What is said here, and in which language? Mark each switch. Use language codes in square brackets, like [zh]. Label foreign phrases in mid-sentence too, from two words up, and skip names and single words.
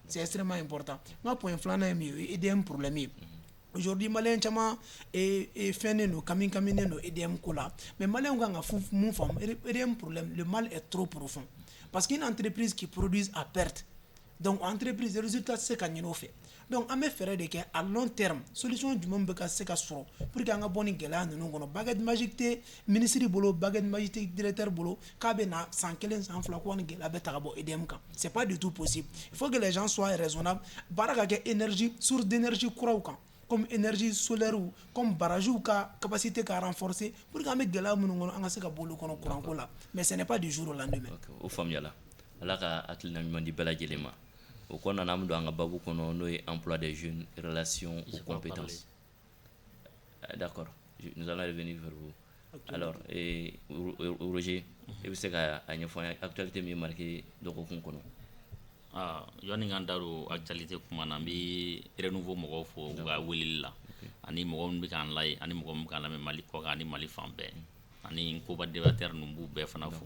[fr] C'est extrêmement important. [bm] N ka point filanan ye min ye o ye EDM problème ye. Aujourd'hui maliyɛn caman fɛnnen don kaminen don EDM ko la mais maliyɛnw kan ka mun faamu EDM problème [fr] le mal est trop profond parce qu'une entreprise qui produit à perte donc entreprise résultat c'est [bm] ka ɲin'o fɛ donc an bɛ fɛɛrɛ de kɛ [fr] à long terme [bm] solution jumɛn bɛ ka se ka sɔrɔ [fr] pour que [bm] an ka bɔ ni gɛlɛya ninnu kɔnɔ [fr] baguette magique [bm] tɛ ministre bolo [fr] baguette magique [bm] tɛ directeur bolo k'a bɛ na san 1 san 2 ko ni gɛlɛya bɛ ta ka bɔ EDM kan [fr] c'est pas du tout possible il faut que les gens soient raisonnables [bm] baara ka kɛ [fr] énergie source d'énergie [bm] kuraw kan [fr] comme énergie solaire ou comme barrage [bm] ou ka capacité ka renforcer [fr] pour que [bm] an bɛ gɛlɛya minnu kɔnɔ an ka se ka bɔ olu kɔnɔ courant ko la [fr] mais ce n'est pas du jour au lendemain. [bm] o faamuyala ala ka hakilina ɲuman di bɛɛ lajɛlen ma o kɔnɔna na an bɛ don an ka babu kɔnɔ n'o ye [fr] emploi des jeunes relations ou compétences. D'accord, nous allons revenir vers vous. [bm] Alors Roger i bɛ se ka a ɲɛfɔ an ye actualité min ye marqué dɔgɔkun kɔnɔ. yani k'an da don actualité kuma na n bɛ renouveau mɔgɔw fo u ka weleli la ani mɔgɔ minnu bɛ k'an layɛ ani mɔgɔ minnu bɛ k'an lamɛn Mali kɔkan ani Mali fan bɛɛ ani n koba débatteur ninnu b'u bɛɛ fana fo.